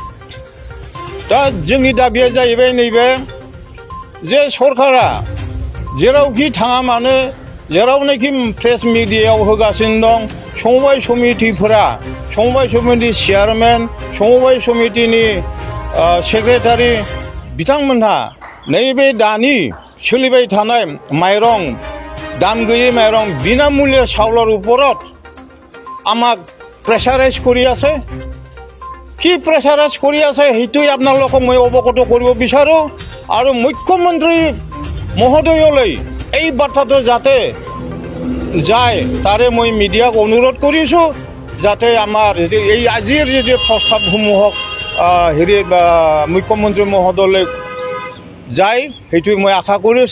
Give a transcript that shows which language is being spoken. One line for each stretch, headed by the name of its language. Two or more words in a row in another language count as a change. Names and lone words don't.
Bodo: दा जोंनि दाबिया जाहैबाय नैबे जे सरकारा जेरावखि थाङा मानो जेरावनाखि प्रेस मिडियायाव होगासिनो दं समबाय समितिफोरा समबाय समिति चेयारमेन समबाय समितिनि सेक्रेटारि बिथांमोनहा नैबे दानि सोलिबाय थानाय माइरं दाम गैयै माइरं
Assamese: বিনামূল্যে চাউলৰ ওপৰত আমাক প্ৰেছাৰাইজ কৰি আছে কি প্ৰেছাৰাইজ কৰি আছে সেইটোই আপোনালোকক মই অৱগত কৰিব বিচাৰোঁ আৰু মুখ্যমন্ত্ৰী মহোদয়লৈ এই বাৰ্তাটো যাতে যায় তাৰে মই মিডিয়াক অনুৰোধ কৰিছোঁ যাতে আমাৰ এই আজিৰ যে প্ৰস্তাৱসমূহক মুখ্যমন্ত্ৰী মহোদয়লৈ যায় সেইটো মই আশা কৰিছোঁ।